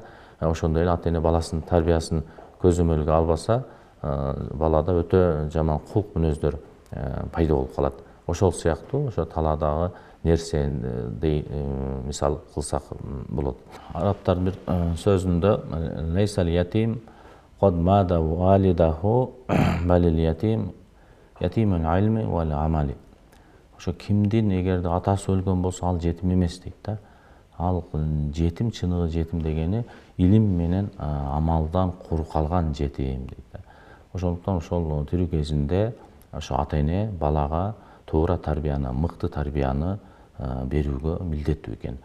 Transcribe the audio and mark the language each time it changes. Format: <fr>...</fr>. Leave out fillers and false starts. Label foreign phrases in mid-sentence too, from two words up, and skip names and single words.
<ky>Ошондой эле ата эне баласынын тарбиясын көзөмөлгө албаса, балада өтө жаман кулк мүнөздөр пайда болуп калат. Ошол сыяктуу ошо таладагы нерсени мисал кылсак болот. Арабтардын бир сөзүндө</ky> <ar>ليس اليتيم قد مات والده بل اليتيم يتيم العلم والعمل.</ar> <ky>Ошо кимдин эгерде атасы өлгөн болсо, ал жетим эмес дейт да. Ал жетим, чыныгы жетим дегени илим менен амалдан куру калган жетим дейт да. Ошондуктан ошол тирүү кезинде ошо ата эне балага туура тарбияны, мыкты тарбияны берүүгө милдеттүү экен.</ky>